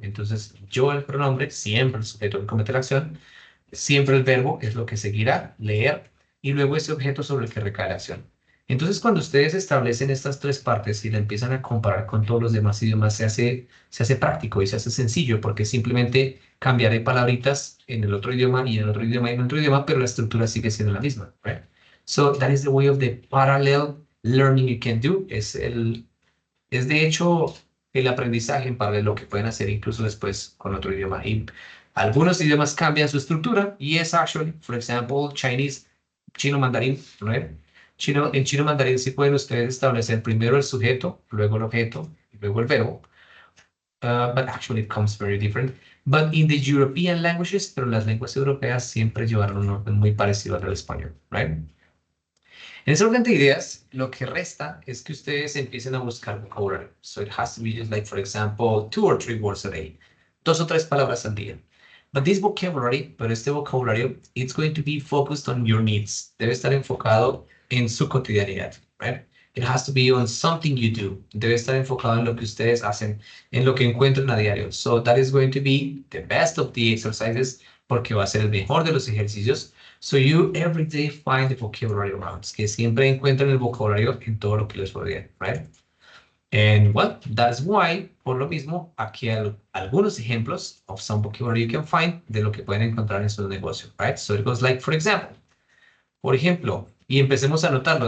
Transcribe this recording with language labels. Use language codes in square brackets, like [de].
[es] Entonces, yo el pronombre, siempre el sujeto que comete la acción, siempre el verbo es lo que seguirá, leer, y luego ese objeto sobre el que recae la acción. Entonces, cuando ustedes establecen estas tres partes y la empiezan a comparar con todos los demás idiomas, se hace práctico y se hace sencillo, porque simplemente cambiaré palabritas en el otro idioma y en el otro idioma y en el otro idioma, pero la estructura sigue siendo la misma, right? [en] So that is the way of the parallel learning you can do. [es] Es de hecho el aprendizaje en paralelo que pueden hacer incluso después con otro idioma. Y algunos idiomas cambian su estructura. [en] Yes, actually, for example, Chinese, [es] chino mandarín, right? En chino mandarín sí pueden ustedes establecer primero el sujeto, luego el objeto, y luego el verbo. [en] But actually it comes very different. But in the European languages, [es] pero las lenguas europeas siempre llevaron un orden muy parecido al del español, right? En ese orden de ideas, lo que resta es que ustedes empiecen a buscar vocabulario. [en] So it has to be just like, for example, 2 or 3 words a day. [es] 2 o 3 palabras al día. [en] But this vocabulary, [es] pero este vocabulario, [en] it's going to be focused on your needs. [es] Debe estar enfocado en su cotidianidad, right? [en] It has to be on something you do. [es] Debe estar enfocado en lo que ustedes hacen, en lo que encuentran a diario. [en] So that is going to be the best of the exercises, [es] porque va a ser el mejor de los ejercicios. [en] So you every day find the vocabulary around. [es] Que siempre encuentran el vocabulario en todo lo que les rodea, right? [en] And well, that's why, [es] por lo mismo, aquí hay algunos ejemplos [en] of some vocabulary you can find [es] de lo que pueden encontrar en su negocio, right? [en] So it goes like, for example, [es] por ejemplo, y empecemos a anotarlo.